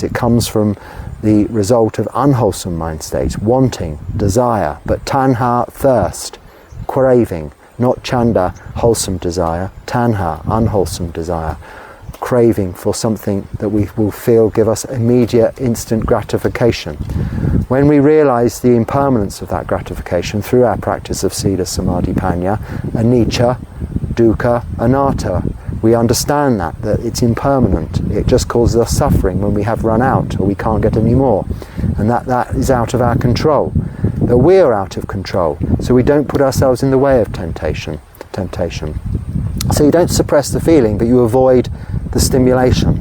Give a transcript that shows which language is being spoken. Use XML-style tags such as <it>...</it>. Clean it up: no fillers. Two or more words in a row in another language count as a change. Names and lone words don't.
<en>It comes from the result of unwholesome mind states, wanting, desire, but tanha, thirst, craving, not chanda, wholesome desire, tanha, unwholesome desire, craving for something that we will feel give us immediate, instant gratification. When we realize the impermanence of that gratification through our practice of</en> <pi>sila, samadhi, panya, anicca, dukkha, anatta,</pi> <en>we understand that it's impermanent. It just causes us suffering when we have run out or we can't get any more. And that is out of our control. That we're out of control. So we don't put ourselves in the way of temptation. So you don't suppress the feeling, but you avoid the stimulation.</en>